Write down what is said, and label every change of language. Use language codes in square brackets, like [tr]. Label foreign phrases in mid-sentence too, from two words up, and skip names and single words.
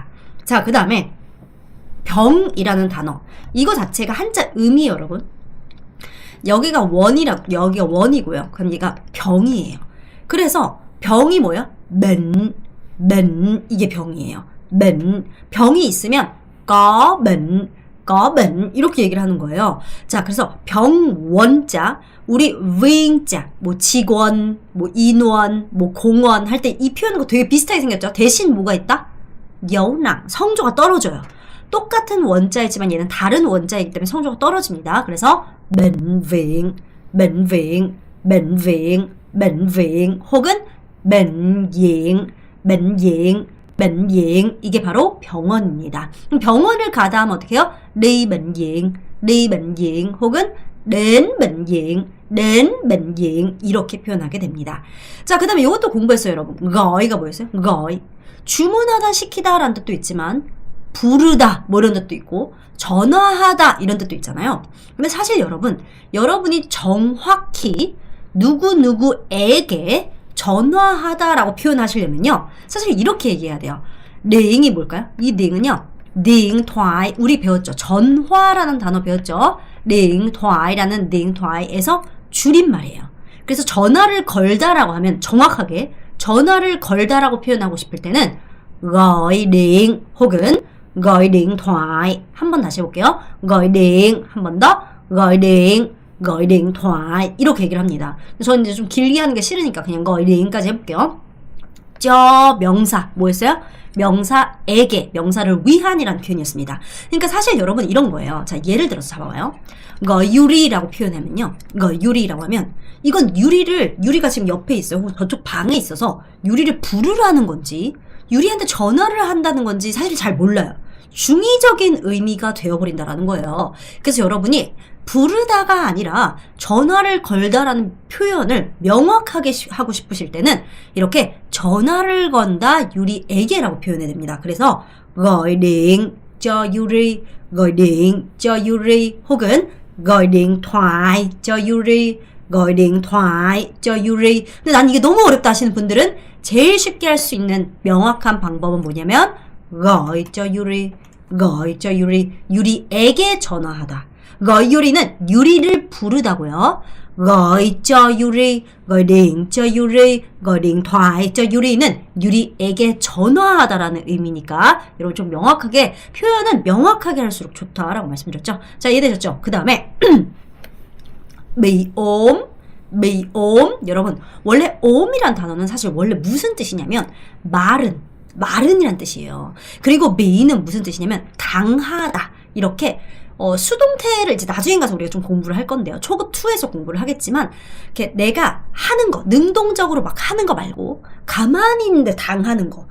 [ko] 자, 그 다음에 병이라는 단어. 이거 자체가 한자 음이에요, 여러분. 여기가 원이고요. 그럼 얘가 병이에요. 그래서 병이 뭐예요? 맨 이게 병이에요. 병이 있으면 [vi] có bệnh [ko] 이렇게 얘기를 하는 거예요. 자, 그래서 병원자, 우리 viên자, 뭐 직원, 뭐 인원, 뭐 공원 할 때 이 표현과 되게 비슷하게 생겼죠. 대신 뭐가 있다? 여우낭, 성조가 떨어져요. 똑같은 원자이지만 얘는 다른 원자이기 때문에 성조가 떨어집니다. 그래서 [vi] bệnh viện [ko] 혹은 [vi] bệnh viện [ko] 이게 바로 병원입니다. 그럼 병원을 가다 하면 어떻게 해요? [vi] đi bệnh viện [ko] 혹은 [vi] đến bệnh viện [ko] 이렇게 표현하게 됩니다. 자, 그 다음에 이것도 공부했어요, 여러분. gọi 가 뭐였어요? gọi. 주문하다, 시키다 라는 뜻도 있지만 부르다 뭐 이런 뜻도 있고 전화하다 이런 뜻도 있잖아요. 근데 사실 여러분이 정확히 누구누구에게 전화하다라고 표현하시려면요, 사실 이렇게 얘기해야 돼요. 링이 뭘까요? 이 링은요, 링 thoại, 우리 배웠죠. 전화라는 단어 배웠죠. 링thoại 라는 링thoại 에서 줄임말이에요. 그래서 전화를 걸다라고 하면 정확하게 전화를 걸다라고 표현하고 싶을 때는 [vi] gọi điện [ko] 혹은 [vi] gọi điện thoại. [ko] 한번 다시 해볼게요. [vi] gọi điện, [ko] 한 번 더 [vi] gọi điện thoại [ko] 이렇게 얘기를 합니다. 저는 이제 좀 길게 하는 게 싫으니까 그냥 [vi] gọi điện [ko] 까지 해볼게요. 저 명사 뭐였어요? 명사에게, 명사를 위한이라는 표현이었습니다. 그러니까 사실 여러분 이런 거예요. 자, 예를 들어서 잡아봐요. 유리라고 표현하면요, 유리라고 하면 이건 유리가 지금 옆에 있어요. 저쪽 방에 있어서 유리를 부르라는 건지 유리한테 전화를 한다는 건지 사실 잘 몰라요. 중의적인 의미가 되어버린다라는 거예요. 그래서 여러분이 부르다가 아니라 전화를 걸다라는 표현을 명확하게 하고 싶으실 때는 이렇게 전화를 건다 유리에게라고 표현해야 됩니다. [vi] 그래서 gọi điện cho Yuri, gọi điện cho Yuri 혹은 gọi điện thoại cho Yuri, gọi điện thoại cho Yuri. [ko] 근데 난 이게 너무 어렵다 하시는 분들은 제일 쉽게 할 수 있는 명확한 방법은 뭐냐면 [vi] gọi cho Yuri, gọi cho Yuri, [ko] 유리에게 전화하다. gọi 유리는 유리를 부르다고요. [vi] gọi cho Yuri, gọi điện cho Yuri, gọi điện thoại cho Yuri [ko] 는 유리에게 전화하다라는 의미니까 여러분 좀 명확하게, 표현은 명확하게 할수록 좋다라고 말씀드렸죠. 자, 이해되셨죠? 그 다음에 [vi] bị ốm. [ko] 여러분 원래 ốm이란 단어는 사실 원래 무슨 뜻이냐면 마른이란 뜻이에요. 그리고 be는 무슨 뜻이냐면 당하다. 이렇게 수동태를 이제 나중에 가서 우리가 좀 공부를 할 건데요. 초급 2에서 공부를 하겠지만 이렇게 내가 하는 거, 능동적으로 막 하는 거 말고 가만히 있는데 당하는 거.